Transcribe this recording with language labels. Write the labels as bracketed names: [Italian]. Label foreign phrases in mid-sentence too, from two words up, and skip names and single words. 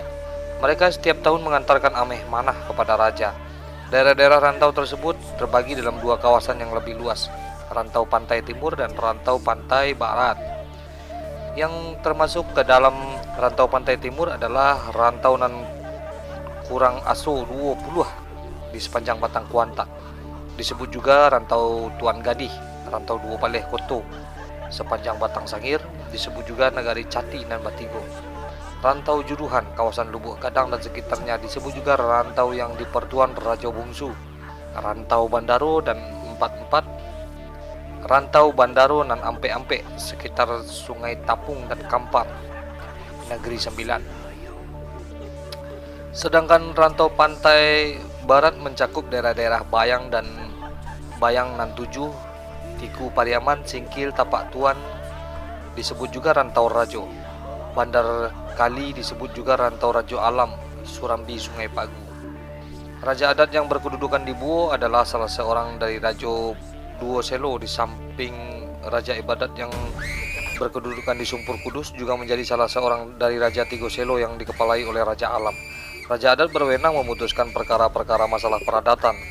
[Indonesian] Mereka setiap tahun mengantarkan ameh manah kepada raja. Daerah-daerah rantau tersebut terbagi dalam 2 kawasan yang lebih luas, rantau pantai timur dan rantau pantai barat. Yang termasuk ke dalam rantau pantai timur adalah rantau nan kurang aso 20 di sepanjang batang Kuantan. Disebut juga rantau Tuan Gadih, rantau Duo Paleh Koto sepanjang batang Sangir, disebut juga Nagari Cati dan Batigo. Rantau Juruhan, kawasan Lubuk Gadang dan sekitarnya, disebut juga rantau yang di Pertuan Raja Bungsu. Rantau Bandaro dan 44, rantau Bandaro dan Ampe-Ampe sekitar Sungai Tapung dan Kampar, Negeri Sembilan. Sedangkan rantau pantai barat mencakup daerah-daerah Bayang dan Bayang nan 7, Tiku Pariaman, Singkil, Tapak Tuan, disebut juga rantau Rajo. Bandar Kali disebut juga rantau Rajo Alam, Surambi, Sungai Pagu. Raja adat yang berkedudukan di Buo adalah salah seorang dari Rajo Duo Selo, di samping raja ibadat yang berkedudukan di Sumpur Kudus juga menjadi salah seorang dari Raja Tigo Selo yang dikepalai oleh Raja Alam. Raja adat berwenang memutuskan perkara-perkara masalah peradatan.